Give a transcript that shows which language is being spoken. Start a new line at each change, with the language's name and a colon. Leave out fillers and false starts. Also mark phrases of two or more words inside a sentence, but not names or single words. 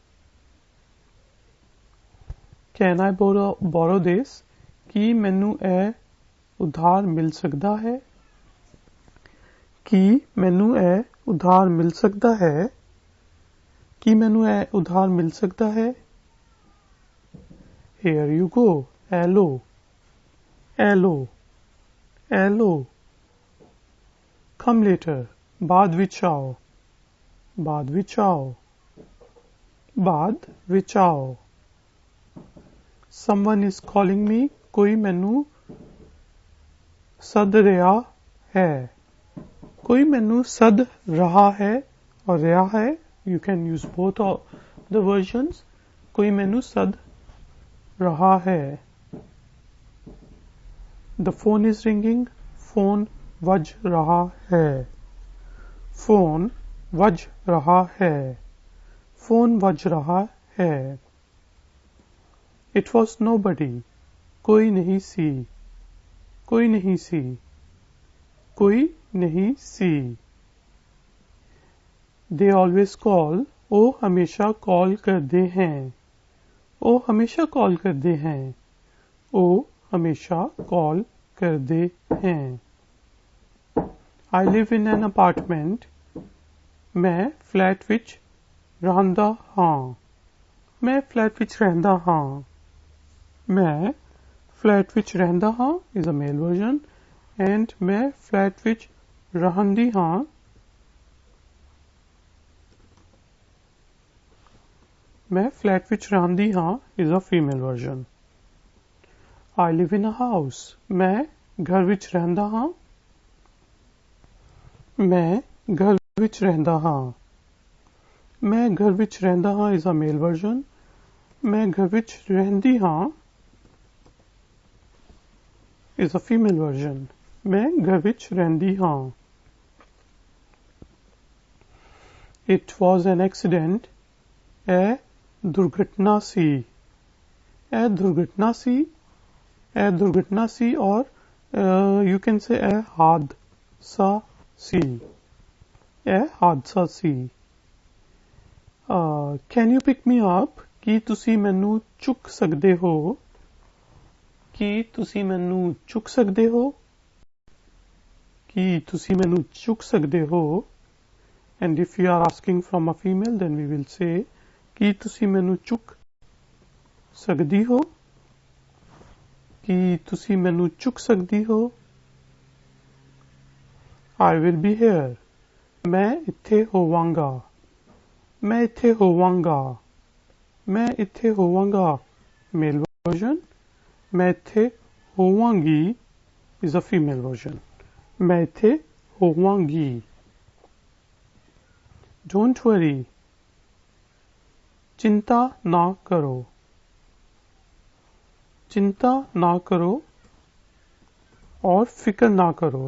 English: Can I borrow this,
Punjabi: ਕੀ ਮੈਨੂੰ ਇਹ ਉਧਾਰ ਮਿਲ ਸਕਦਾ ਹੈ, ਕੀ ਮੈਨੂੰ ਇਹ ਉਧਾਰ ਮਿਲ ਸਕਦਾ ਹੈ, ਕੀ ਮੈਨੂੰ ਇਹ ਉਧਾਰ ਮਿਲ ਸਕਦਾ ਹੈ।
English: Here you go,
Punjabi: ਇਹ ਲੋ, ਇਹ ਲੋ, ਇਹ ਲੋ।
English: Come later,
Punjabi: ਬਾਅਦ ਵਿੱਚ ਆਓ, ਬਾਅਦ ਵਿੱਚ ਆਓ, ਬਾਅਦ ਵਿੱਚ ਆਓ।
English: Someone is calling me,
Punjabi: ਕੋਈ ਮੈਨੂੰ ਸੱਦ ਰਿਹਾ ਹੈ, ਕੋਈ ਮੈਨੂੰ ਸੱਦ ਰਿਹਾ ਹੈ or ਰਿਹਾ ਹੈ,
English: you can use both of the versions,
Punjabi: ਕੋਈ ਮੈਨੂੰ ਸੱਦ ਰਿਹਾ ਹੈ।
English: The phone is ringing,
Punjabi: phone ਵੱਜ ਰਿਹਾ ਹੈ, phone ਵੱਜ ਰਿਹਾ ਹੈ, phone ਵੱਜ ਰਿਹਾ ਹੈ।
English: It was nobody,
Punjabi: ਕੋਈ ਨਹੀਂ ਸੀ, ਕੋਈ ਨਹੀਂ ਸੀ, ਕੋਈ ਨਹੀਂ ਸੀ।
English: They always call,
Punjabi: ਉਹ ਹਮੇਸ਼ਾ ਕਾਲ ਕਰਦੇ हैं, ਉਹ ਹਮੇਸ਼ਾ ਕਾਲ ਕਰਦੇ हैं, ਉਹ ਹਮੇਸ਼ਾ ਕਾਲ ਕਰਦੇ हैं।
English: I live in an apartment,
Punjabi: ਮੈਂ ਫਲੈਟ ਵਿੱਚ ਰਹਿੰਦਾ ਹਾਂ, ਮੈਂ ਫਲੈਟ ਵਿੱਚ ਰਹਿੰਦਾ ਹਾਂ, ਮੈਂ ਫਲੈਟ ਵਿੱਚ ਰਹਿੰਦਾ ਹਾਂ
English: is a male version, and
Punjabi: ਮੈਂ ਫਲੈਟ ਵਿੱਚ ਰਹਿੰਦੀ ਹਾਂ, ਮੈਂ ਫਲੈਟ ਵਿੱਚ ਰਹਿੰਦੀ ਹਾਂ
English: is a female version। I live in a house,
Punjabi: ਮੈਂ ਘਰ ਵਿੱਚ ਰਹਿੰਦਾ ਹਾਂ, ਮੈਂ ਘਰ ਵਿੱਚ ਰਹਿੰਦਾ ਹਾਂ, ਮੈਂ ਘਰ ਵਿੱਚ ਰਹਿੰਦਾ ਹਾਂ
English: is a male version,
Punjabi: ਮੈਂ ਘਰ ਵਿੱਚ ਰਹਿੰਦੀ ਹਾਂ
English: is a female version,
Punjabi: ਮੈਂ ਘਰ ਵਿੱਚ ਰਹਿੰਦੀ ਹਾਂ।
English: It was an accident,
Punjabi: ਇਹ ਦੁਰਘਟਨਾ ਸੀ, ਇਹ ਦੁਰਘਟਨਾ ਸੀ, ਇਹ ਦੁਰਘਟਨਾ ਸੀ, ਔਰ
English: you can say
Punjabi: ਇਹ ਹਾਦਸਾ ਸੀ, ਇਹ ਹਾਦਸਾ ਸੀ।
English: Can you pick me up?
Punjabi: ਕੀ ਤੁਸੀਂ ਮੈਨੂੰ ਚੁੱਕ ਸਕਦੇ ਹੋ? ਕੀ ਤੁਸੀਂ ਮੈਨੂੰ ਚੁੱਕ ਸਕਦੇ ਹੋ? ਕੀ ਤੁਸੀਂ ਮੈਨੂੰ ਚੁੱਕ ਸਕਦੇ ਹੋ?
English: And if you are asking from a female, then we will say,
Punjabi: ਕੀ ਤੁਸੀਂ ਮੈਨੂੰ ਚੁੱਕ ਸਕਦੀ ਹੋ? ਕੀ ਤੁਸੀਂ ਮੈਨੂੰ ਚੁੱਕ ਸਕਦੀ ਹੋ?
English: I will be here.
Punjabi: ਮੈਂ ਇੱਥੇ ਹੋਵਾਂਗਾ. ਮੈਂ ਇੱਥੇ ਹੋਵਾਂਗਾ. ਮੈਂ ਇੱਥੇ ਹੋਵਾਂਗਾ.
English: Male version.
Punjabi: ਮੈਂ ਇੱਥੇ ਹੋਵਾਂਗੀ
English: is a female version.
Punjabi: ਮੈਂ ਇੱਥੇ ਹੋਵਾਂਗੀ.
English: Don't worry.
Punjabi: ਚਿੰਤਾ ਨਾ ਕਰੋ. ਚਿੰਤਾ ਨਾ ਕਰੋ ਔਰ ਫ਼ਿਕਰ ਨਾ ਕਰੋ.